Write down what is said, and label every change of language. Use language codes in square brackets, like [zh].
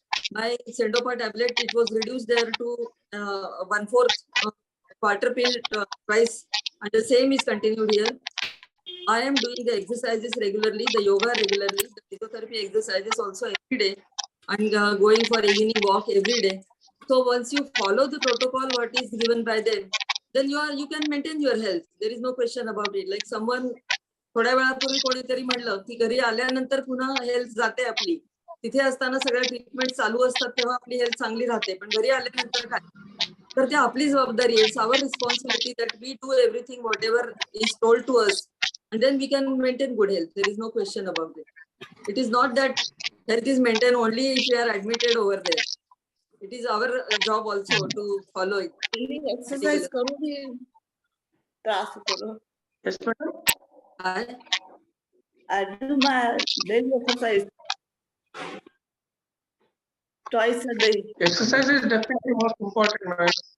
[en] My Sendopa tablet, it was reduced there to 1/4 quarter pill twice, and the same is continued here. I am doing the exercises regularly, the yoga regularly, the physiotherapy exercises also every day, and going for evening walk every day. So once you follow the protocol, what is given by them, then you can maintain your health. There is no question about it. Like someone [mr] थोड्या वेळापूर्वी कोणीतरी म्हणलं की घरी आल्यानंतर पुन्हा health जाते आपली. तिथे असताना सगळ्या ट्रीटमेंट चालू असतात तेव्हा आपली हेल्थ चांगली राहते, पण घरी आल्यानंतर काय? तर ते आपली जबाबदारी आहे. [en] It's our responsibility that we do everything whatever is told to us and then we can maintain good health. There is no question about it. It is not that health is maintained only if we are admitted over there. It is our job also to follow it. [mr] Exercise करू भी त्रास होतो. [en] Yes, madam. I do my daily exercise twice a day. Exercise is definitely most important, man.